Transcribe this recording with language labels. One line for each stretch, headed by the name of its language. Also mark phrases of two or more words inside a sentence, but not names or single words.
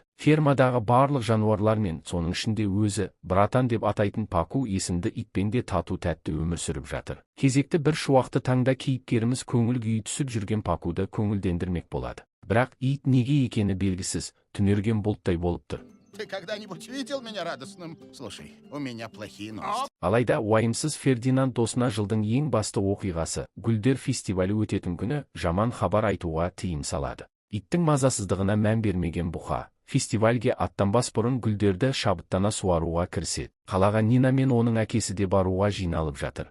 Kazakh: Фермадағы барлық жануарлар мен соның ішінде өзі братан деп атайтын Паку есімді итпен де тату-тәтті өмір сүріп жатыр. Кезекті бір шуақты таңда кейіпкеріміз көңіл күйі түсіп жүрген Пакуды көңілдендірмек болады. Бірақ ит неге екені белгісіз, түнерген бұлттай болып тұр.
Russian: Ты когда-нибудь видел меня радостным? Слушай, у меня плохие новости.
Kazakh: Алайда уайымсыз Фердинанд досына жылдың ең басты оқиғасы, гүлдер фестивалі өтетін күні жаман хабар айтуға тыйым салады. Иттің мазасыздығына мән бермеген бұқа, фестивальге аттанбас бұрын гүлдерді шабыттана суаруға кіріседі. Қалаға Нина мен оның әкесі де баруға жиналып жатыр.